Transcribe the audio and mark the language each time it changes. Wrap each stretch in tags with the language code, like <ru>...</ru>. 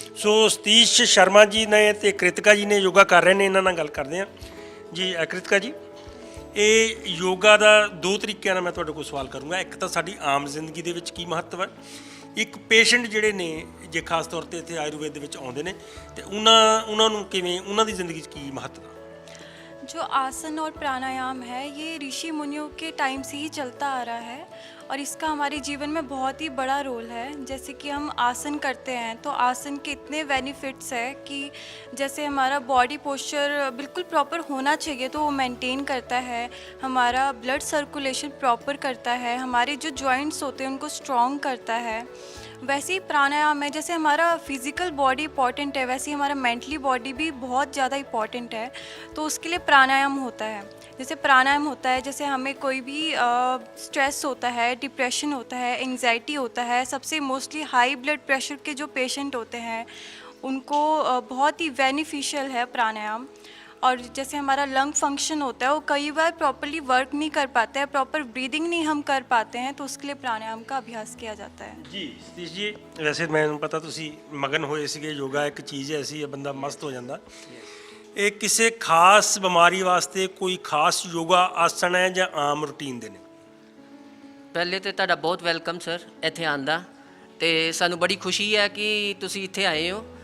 <pa>ਸੋ ਸਤੀਸ਼ ਸ਼ਰਮਾ ਜੀ ਨੇ ਅਤੇ ਕ੍ਰਿਤਿਕਾ ਜੀ ਨੇ ਯੋਗਾ ਕਰ ਰਹੇ ਨੇ, ਇਹਨਾਂ ਨਾਲ ਗੱਲ ਕਰਦੇ ਹਾਂ ਜੀ। ਕ੍ਰਿਤਿਕਾ ਜੀ, ਇਹ ਯੋਗਾ ਦਾ 2 ਤਰੀਕਿਆਂ ਨਾਲ ਮੈਂ ਤੁਹਾਡੇ ਕੋਲ ਸਵਾਲ ਕਰੂੰਗਾ। ਇੱਕ ਤਾਂ ਸਾਡੀ ਆਮ ਜ਼ਿੰਦਗੀ ਦੇ ਵਿੱਚ ਕੀ ਮਹੱਤਵ ਹੈ, ਇੱਕ ਪੇਸ਼ੈਂਟ ਜਿਹੜੇ ਨੇ ਜੇ ਖਾਸ ਤੌਰ 'ਤੇ ਇੱਥੇ ਆਯੁਰਵੇਦ ਦੇ ਵਿੱਚ ਆਉਂਦੇ ਨੇ ਤੇ ਉਹਨਾਂ ਨੂੰ ਕਿਵੇਂ, ਉਹਨਾਂ ਦੀ ਜ਼ਿੰਦਗੀ 'ਚ ਕੀ ਮਹੱਤਵ?</pa> <hi>जो आसन और प्राणायाम है ये ऋषि मुनियों के टाइम से ही चलता आ रहा है और इसका हमारे जीवन में बहुत ही बड़ा रोल है। जैसे कि हम आसन करते हैं तो आसन के इतने बेनिफिट्स है कि जैसे हमारा बॉडी पोस्चर बिल्कुल प्रॉपर होना चाहिए तो वो मेंटेन करता है, हमारा ब्लड सर्कुलेशन प्रॉपर करता है, हमारे जो जॉइंट्स होते हैं उनको स्ट्रॉन्ग करता है। वैसे ही प्राणायाम है, जैसे हमारा फिज़िकल बॉडी इंपॉर्टेंट है वैसे ही हमारा मेंटली बॉडी भी बहुत ज़्यादा इंपॉर्टेंट है, तो उसके लिए प्राणायाम होता है। जैसे प्राणायाम होता है, जैसे हमें कोई भी स्ट्रेस होता है, डिप्रेशन होता है, एंग्जाइटी होता है, सबसे मोस्टली हाई ब्लड प्रेशर के जो पेशेंट होते हैं उनको बहुत ही बेनिफिशियल है प्राणायाम। और जैसे हमारा लंग फंक्शन होता है वो कई बार प्रॉपर्ली वर्क नहीं कर पाता है, प्रॉपर ब्रीदिंग नहीं हम कर पाते हैं, तो उसके लिए प्राणायाम का अभ्यास किया जाता है। जी सतीश जी, वैसे मैंने पता</hi> <pa>ਤੁਸੀਂ ਮਗਨ ਹੋਏ ਸੀਗੇ, ਯੋਗਾ ਇੱਕ ਚੀਜ਼ ਐਸੀ ਹੈ ਬੰਦਾ ਮਸਤ ਹੋ ਜਾਂਦਾ। ਇਹ ਕਿਸੇ ਖਾਸ ਬਿਮਾਰੀ ਵਾਸਤੇ ਕੋਈ ਖਾਸ ਯੋਗਾ ਆਸਣ ਹੈ ਜਾਂ ਆਮ ਰੂਟੀਨ ਦੇ ਨੇ? ਪਹਿਲੇ ਤਾਂ ਤੁਹਾਡਾ ਬਹੁਤ ਵੈਲਕਮ ਸਰ ਇੱਥੇ ਆਉਣ ਦਾ, ਅਤੇ ਸਾਨੂੰ ਬੜੀ ਖੁਸ਼ੀ ਹੈ ਕਿ ਤੁਸੀਂ ਇੱਥੇ ਆਏ ਹੋ।</pa>